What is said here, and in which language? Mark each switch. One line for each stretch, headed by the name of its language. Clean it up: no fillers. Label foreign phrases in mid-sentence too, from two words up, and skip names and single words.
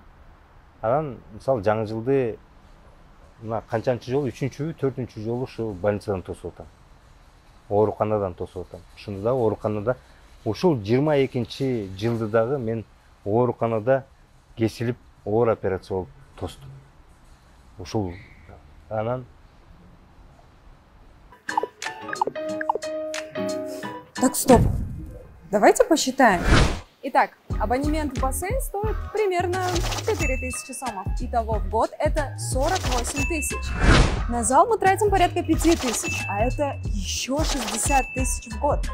Kyrgyz: Анан мисалы жаңы жылды мына канчанчы жолу, 3-чүбү, 4-чү жолу ушу больницадан тосуп атам. Ооруканадан тосуп атам. Ушунда дагы ооруканада ушул 22 жылды дагы мен ооруканада кесилип оор операция болуп тостум. Ушул анан
Russian: Так, стоп. Давайте посчитаем. Итак, абонемент в бассейн стоит примерно 4000 сомов. Итого в год это 48 тысяч. На зал мы тратим порядка 5000, а это еще 60 тысяч в год.